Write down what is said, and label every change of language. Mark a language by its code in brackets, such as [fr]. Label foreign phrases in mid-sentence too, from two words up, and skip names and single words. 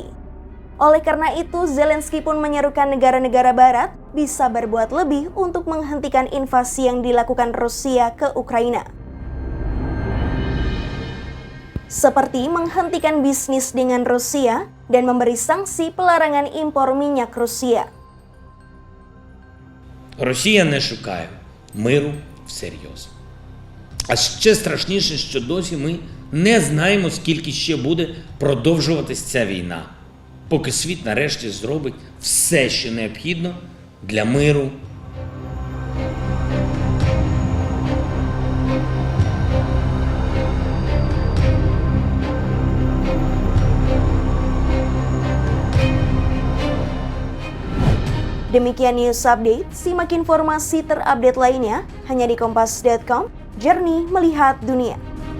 [id] Oleh karena itu, Zelensky pun menyerukan negara-negara barat bisa berbuat lebih untuk menghentikan invasi yang dilakukan Rusia ke Ukraina. Seperti menghentikan bisnis dengan Rusia dan memberi sanksi pelarangan impor minyak Rusia. [uk] Росія не шукає миру всерйоз. А ще страшніше, що досі ми не знаємо, скільки ще буде продовжуватись ця війна, поки світ нарешті зробить все, що необхідно для миру. [id] Demikian news update, simak informasi terupdate lainnya hanya di kompas.com, Jernih Melihat Dunia.